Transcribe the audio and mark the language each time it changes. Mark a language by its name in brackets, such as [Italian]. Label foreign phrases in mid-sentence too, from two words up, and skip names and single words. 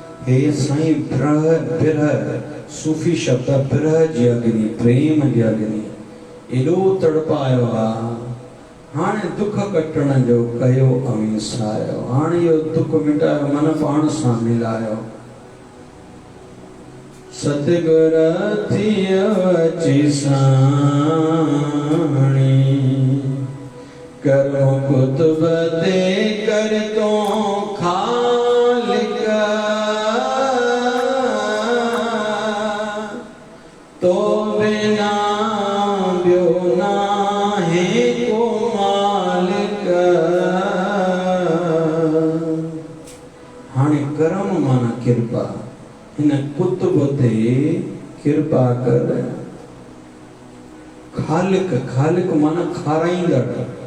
[Sindhi] हे साईं बिरह बिरह सूफी शब्द बिरह जी अग्नि प्रेम जी अग्नि एॾो तड़पायो आहे हाणे दुख कटण जो कयो अमीसायो हाणे इहो दुख मिटायो मन पाण सां मिलायो सतगुर थियो अची साणी कर्म कुतुब ते कर तो खालिक तो बिना ब्यो नाहे को मालिक हाणे कर्म माना कृपा इन कुतुब ते कृपा कर खालिक खालिक माना खाराईंदड़